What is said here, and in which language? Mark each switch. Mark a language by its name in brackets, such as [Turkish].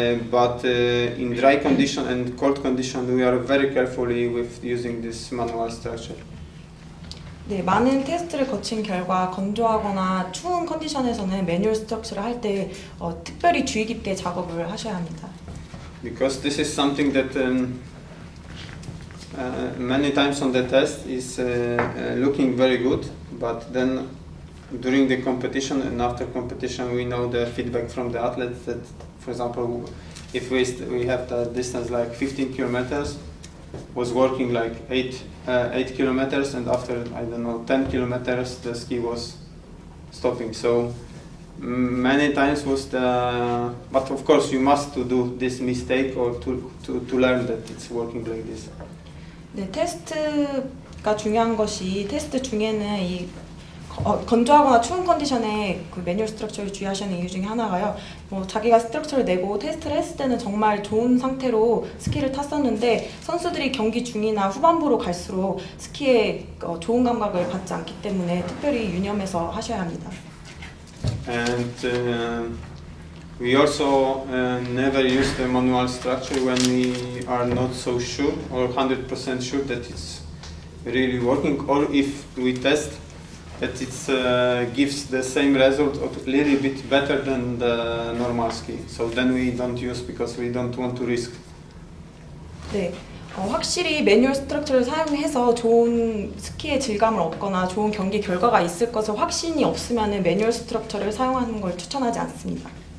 [English] But in dry condition and cold condition, we are very carefully with using this manual structure. [Korean] 네, 많은 테스트를 거친 결과 건조하거나 추운 컨디션에서는 매뉴얼 스트럭처를 할 때 특별히 주의 깊게 작업을 하셔야 합니다. [English] Because this is something that many times on the test is looking very good, but then during the competition and after competition we know the feedback from the athletes that, for example, if we have the distance like 15 kilometers, was working like 8 kilometers, and after, I don't know, 10 kilometers the ski was stopping. So many times was the, but of course you must to do this mistake or to learn that it's working like this. [Korean] 네, 테스트가 중요한 것이 테스트 중에는 이 건조하거나 추운 컨디션에 그 매뉴얼 스트럭처를 주의하시는 이유 중에 하나가요. 자기가 스트럭처를 내고 테스트를 했을 때는 정말 좋은 상태로 스키를 탔었는데 선수들이 경기 중이나 후반부로 갈수록 스키에 좋은 감각을 받지 않기 때문에 특별히 유념해서 하셔야 합니다. [English] And we also never use the manual structure when we are not so sure or 100% sure that it's really working, or if we test that it gives the same result or a little bit better than the normal ski. So then we don't use because we don't want to risk. [Korean] 네, 확실히 매뉴얼 스트럭처를 사용해서 좋은 스키의 질감을 얻거나 좋은 경기 결과가 있을 것을 확신이 없으면 매뉴얼 스트럭처를 사용하는 걸 추천하지 않습니다.